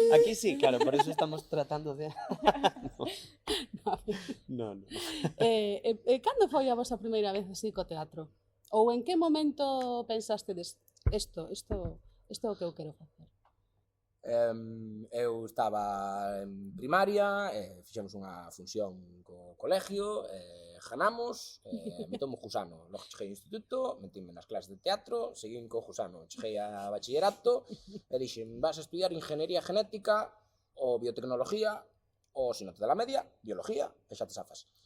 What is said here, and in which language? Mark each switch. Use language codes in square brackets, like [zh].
[es] Aquí sí, claro, por eso estamos tratando de... No, no. [gl] cando foi a vosa primeira vez así co teatro? Ou en que momento pensastedes isto é o que eu quero facer? Eu estaba en primaria, fixemos unha función co colegio, ganamos, metome Jusano. Logo cheguei ao instituto, metíme nas clases de teatro, seguín co Jusano. Cheguei a bachillerato e dixen, vas a estudiar ingeniería genética ou biotecnología, ou, se non te dá la media, biología, e xa te safas.